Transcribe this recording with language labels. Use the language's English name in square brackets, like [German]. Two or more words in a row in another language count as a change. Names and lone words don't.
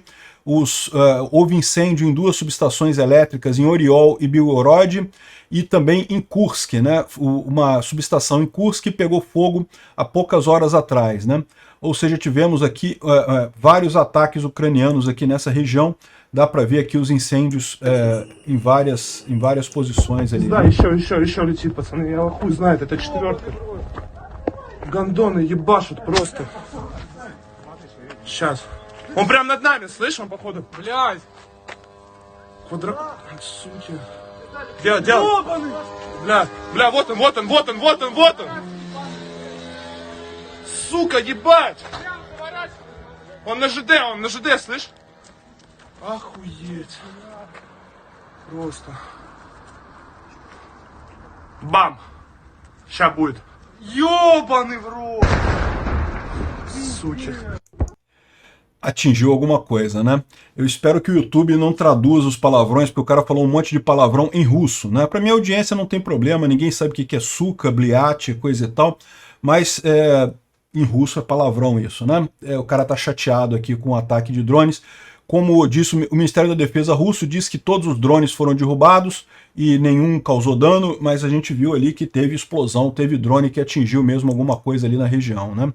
[Portuguese] Houve incêndio em 2 subestações elétricas, em Oriol e Belgorod, e também em Kursk, né? Uma subestação em Kursk pegou fogo há poucas horas atrás, né? Ou seja, tivemos aqui vários ataques ucranianos aqui nessa região. Dá para ver aqui os incêndios em várias posições ali. [Russian] Да, еще летит, пацаны, я хуй знает, это 4-ка. Гондоны ебашут просто. Сейчас. Он прям над нами, слышь, он походу. Блядь. Суки. Бля, вот он. Сука, ебать! Он на ЖД, слышь? Охуеть. Просто. Бам! Ща будет. Ёбаный в рот! Суки. [Portuguese] Atingiu alguma coisa, né? Eu espero que o YouTube não traduza os palavrões, porque o cara falou um monte de palavrão em russo, né? Para minha audiência não tem problema, ninguém sabe o que é [Russian] сука, блять, [Portuguese] coisa e tal, mas em russo é palavrão isso, né? O cara tá chateado aqui com o ataque de drones. Como disse o Ministério da Defesa russo, diz que todos os drones foram derrubados e nenhum causou dano, mas a gente viu ali que teve explosão, teve drone que atingiu mesmo alguma coisa ali na região, né?